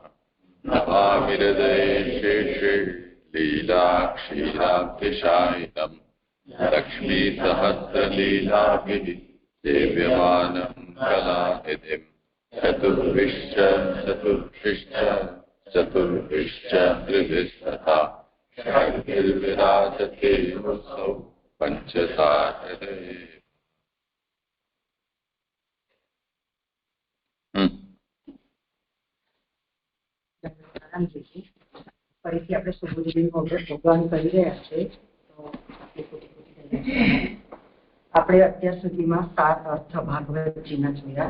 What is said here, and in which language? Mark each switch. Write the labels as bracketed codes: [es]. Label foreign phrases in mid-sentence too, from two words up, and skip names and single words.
[sa] नमामि हृदये शेषे लीलाक्षीराब्धिशायिनं लक्ष्मीसहस्रलीलाभिः सेव्यमानं कलानिधिं चतुर्भिश्च त्रिभिस्तथा षड्भिर्विराजते मुत्सौ पंचसाहृदये। [gu] ફરીથી આપણે સુબોધની ભગવાન કરી રહ્યા છે. તો આપણે અત્યાર સુધીમાં 7 અર્થ ભાગવતજીના જોયા.